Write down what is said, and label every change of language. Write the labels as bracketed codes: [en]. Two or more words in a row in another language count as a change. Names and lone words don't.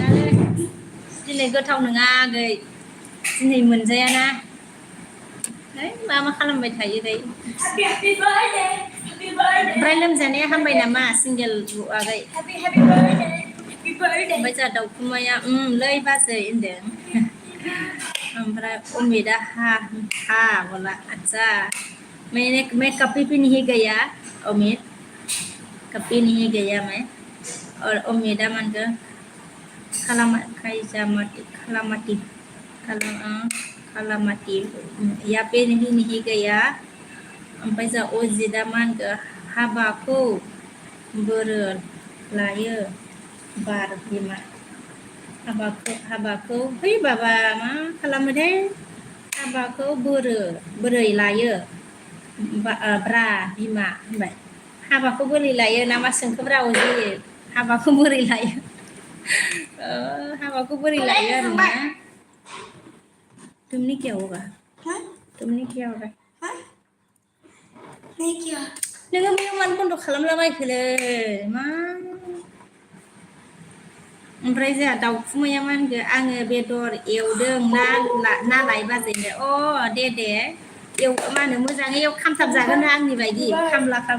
[brx] नङा आगै दिनै मोनजायाना मा खालामबाय थायो दै ओमफ्राय लोमजानाया हामबाय नामा सिंगेल आगै ओमफ्राय जोंहा दाउखुमाया लै बाजै होनदों ओमफ्राय अमिता हा [hi] बोला अच्छा मैं कभी भी नहीं गया अमित कभी नहीं गया मैं और अमिता [brx] मानगो खालामाति [hi] या पे नहीं गया [brx] ओमफ्राय जोंहा अजितआ मा होनखो हाबाखौ बोरो लायो बार बिमा हाबाखौ है बाबा मा खालामोथाय हाबाखौ बोरै लायो ब्रा बिमा होनबाय हाबाखौ बोरै लायो ना मा सोंखोब्रा अजि हाबाखौ बोरै लायो हाबाखौ बोरै लायो आरोना [hi] तुमने क्या होगा [brx] नोङो बेयाव मानो बन्द' खालामलाबायखोलै मा ओमफ्राय जोंहा दाउखुमैया मा होनखो आङो बेदर एवदों ना लाय बाजैनो दे मा होनो मोजाङै खामथाब जागोन ना आंनि बायदि खामला